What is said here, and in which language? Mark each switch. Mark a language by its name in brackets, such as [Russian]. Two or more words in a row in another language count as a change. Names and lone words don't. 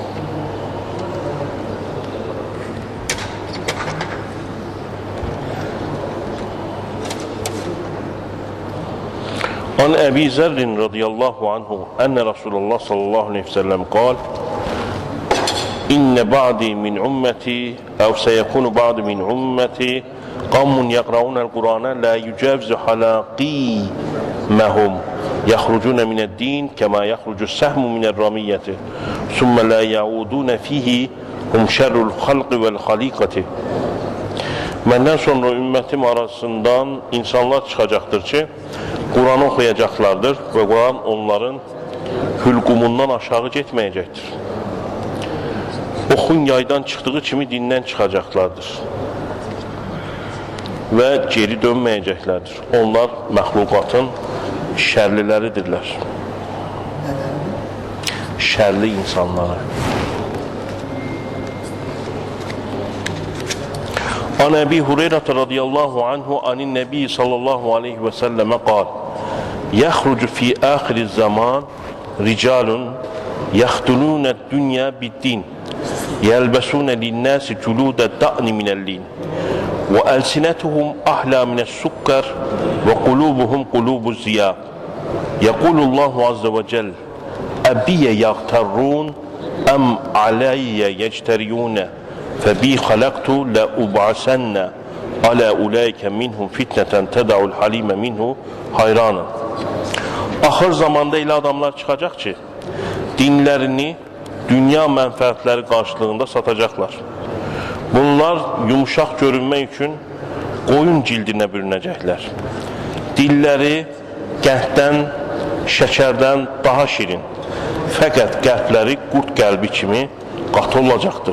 [Arabic] عن أبي ذر رضي الله عنه أن رسول الله صلى الله عليه وسلم قال إن بعدي من أمتي أو سيكون بعدي من أمتي قوم يقرءون القرآن لا يجاوز حلاقيمهم يخرجون من الدين كما يخرج السهم من الرمية ثم لا يعودون فيه هم شر الخلق والخليقة. [Azerbaijani] Məndən sonra ümmətim arasından insanlar çıxacaqdır ki, Kur'an'ı oxuyacaqlardır və Kur'an onların hülqumundan aşağı getməyəcəkdir. Oxun yaydan çıxdığı kimi dindən çıxacaqlardır və geri dönməyəcəklərdir. Onlar məxluqatın şərliləridirlər. Şərli insanları. [Arabic] عن أبي هريرة رضي الله عنه عن النبي صلى الله عليه وسلم قال يخرج في آخر الزمان رجال يختلون الدنيا بالدين يلبسون للناس جلود الضأن من اللين وألسنتهم أحلى من السكر وقلوبهم قلوب الذئاب. يقول الله عز وجل أبي يغترون أم علي يجترئون فَبِي خَلَقْتُ لَأُبْعَسَنَّ عَلَى اُولَٰئِكَ مِنْهُمْ فِتْنَةً تَدَعُ الْحَلِيمَ مِنْهُ hayranın. [Azerbaijani] Ahır zamanda elə adamlar çıxacaq ki, dinlərini dünya mənfəətləri qarşılığında satacaqlar. Bunlar yumuşaq görünmək üçün qoyun cildinə bürünəcəklər. Dilləri qənddən, şəkərdən daha şirin, fəqət qəlbləri qurd qəlbi kimi qatı olacaqdır.